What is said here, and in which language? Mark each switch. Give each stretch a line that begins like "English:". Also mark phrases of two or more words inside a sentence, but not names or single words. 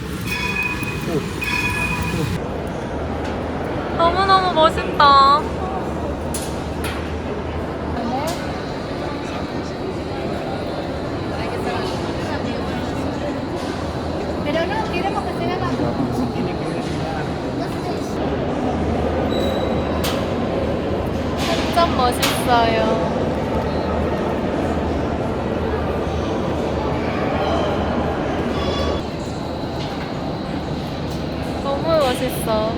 Korean: 너무너무 멋있다.
Spanish: Pero no, queremos que se haga.
Korean: 진짜 멋있어요. 너무 멋있어.